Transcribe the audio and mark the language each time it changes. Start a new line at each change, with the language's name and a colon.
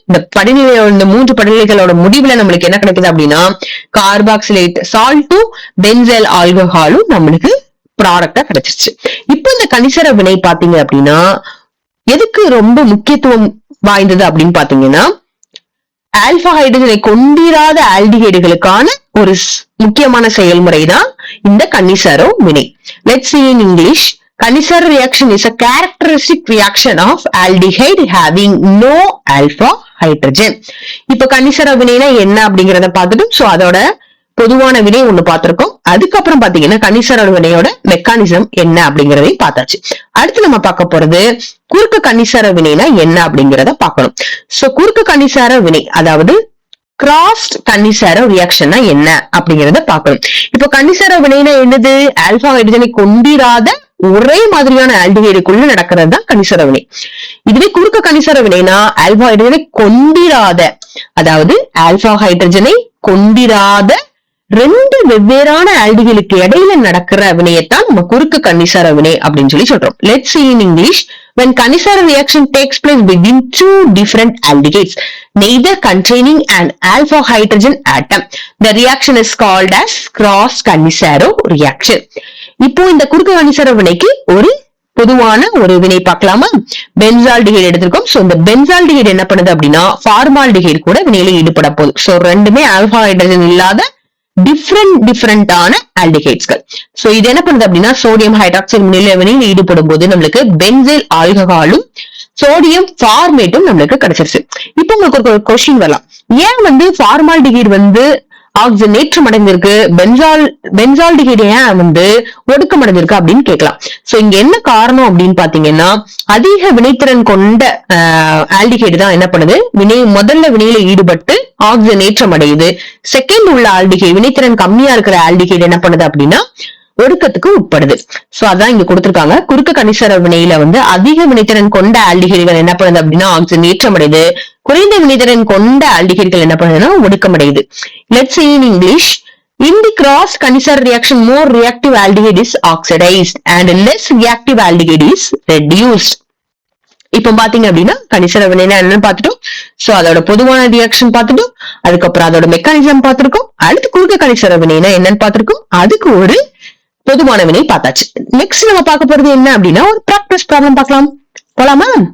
Tamil: இந்த இந்த 3 படிநிலைகளோட முடிவுல நம்மளுக்கு என்ன கிடைக்குது அப்படின்னா கார்பாக்சிலேட் சால்ட்டும் பென்சைல் ஆல்கஹாலும் நம்மளுக்கு ப்ராடக்டா கிடைச்சிருச்சு. இப்போ இந்த கனிசர வினை பாத்தீங்க அப்படின்னா எதுக்கு ரொம்ப முக்கியத்துவம் வாய்ந்தது அப்படின்னு பாத்தீங்கன்னா ஆல்பா ஹைட்ரஜனை கொண்டிராத ஆல்டிஹைடுகளுக்கான ஒரு முக்கியமான செயல்முறை தான் இந்த கனிசரோ வினை.
English: Let's see in English. Kanisar reaction is a characteristic reaction of aldehyde having no alpha hydrogen.
Tamil: இப்ப கனிசர வினைனா என்ன அப்படிங்கறத பார்த்துட்டு சோ அதோட பொதுவான வினை ஒண்ணு பார்த்திருக்கோம். அதுக்கப்புறம் பாத்தீங்கன்னா கனிசர வினையோட மெக்கானிசம் என்ன அப்படிங்கறதையும் பார்த்தாச்சு. அடுத்து நம்ம பார்க்க போறது குறுக்கு கனிசர வினைனா என்ன அப்படிங்கறத பார்க்கணும். சோ குறுக்கு கனிசர வினை அதாவது கிராஸ்ட் கனிசர ரியாக்ஷன்னா என்ன அப்படிங்கறத பார்க்கணும். இப்போ கனிசர வினைனா என்னது? ஆல்பா ஹைட்ரஜனை கொண்டிராத ஒரே மாதிரியான ஆல்டிஹைடுக்குள்ள நடக்கிறது தான் கனிசர வினை. இதுவே குறுக்கு கனிசர வினைனா ஆல்பா ஹைட்ரஜனை கொண்டிராத அதாவது ஆல்பா ஹைட்ரஜனை கொண்டிராத 2 வெவ்வேறான ஆல்டிகளுக்கு இடையில நடக்கிற வினையத்தான் நம்ம குறுக்கு கனிசர வினை அப்படின்னு சொல்லி சொல்றோம்.
English: Let's see in English. When Kanisara reaction takes place between 2 different aldehydes, neither containing an alpha hydrogen atom, the reaction is called as cross Kanisaro reaction.
Tamil: இப்போ இந்த குறுக்கு கனிசர வினைக்கு ஒரு பொதுவான ஒரு வினை பார்க்கலாமா? பென்சால்டிஹைடு எடுத்திருக்கோம். சோ இந்த பென்சால்டிஹைடு என்ன பண்ணுது அப்படின்னா ஃபார்மால்டிஹைடு கூட வினையில ஈடுபட போகுது. சோ ரெண்டுமே ஆல்பா ஹைட்ரஜன் இல்லாத டிஃபரெண்டான ஆல்டிஹைட்ஸ்கள். சோ இது என்ன பண்ணுது அப்படின்னா சோடியம் ஹைட்ராக்சைடு வினையில் ஈடுபடும் போது நம்மளுக்கு பென்சைல் ஆல்கஹாலும் சோடியம் ஃபார்மேட்டும் நம்மளுக்கு கிடைச்சிருச்சு. இப்போ உங்களுக்கு ஒரு கொஸ்டின் வரலாம், ஏன் ஃபார்மால்டிஹைடு ஆக்சிஜனேற்றம் அடைந்திருக்கு, பென்சால்டிஹைடு ஏன் ஒடுக்கம் அடைந்திருக்கு அப்படின்னு கேட்கலாம். சோ இங்க என்ன காரணம் அப்படின்னு பாத்தீங்கன்னா அதிக வினைத்திறன் கொண்ட ஆல்டிஹைடு தான் என்ன பண்ணுது முதல்ல வினையில ஈடுபட்டு ஆக்சிஜனேற்றம் அடையுது. செகண்ட் உள்ள ஆல்டிஹைடு வினைத்திறன் கம்மியா இருக்கிற ஆல்டிஹைடு என்ன பண்ணுது அப்படின்னா ஒடுக்கத்துக்கு உட்படுது. சோ அதான் இங்க கொடுத்திருக்காங்க. குறுக்கு கனிசர வினையில அதிக வினைத்திறன் கொண்ட ஆல்டிஹைடுகள் என்ன பண்ணுது அப்படின்னா ஆக்சிஜனேற்றம் அடையுது. குறைந்த வினைத்திறன் கொண்ட ஆல்டிஹைடுகள் என்ன பண்ணுதுன்னா ஒடுக்கம் அடையுது.
English: Let's see in English. In the cross Kanisar reaction, more reactive aldehyde is oxidized and less reactive aldehyde is reduced.
Tamil: இப்ப பாத்தீங்க அப்படின்னா கனிசர வினைனா என்னன்னு பார்த்துட்டோம். சோ அதோட பொதுவான ரியாக்ஷன் பார்த்துட்டோம். அதுக்கப்புறம் அதோட மெக்கானிசம் பார்த்திருக்கோம். அடுத்து குறுக்கு கனிசர வினைனா என்னன்னு பார்த்திருக்கோம். அதுக்கு ஒரு பொதுவான வினை பார்த்தாச்சு. நெக்ஸ்ட் நம்ம பார்க்க போறது என்ன அப்படின்னா ஒரு பிராக்டிஸ் ப்ராப்ளம் பார்க்கலாம். போலாமா?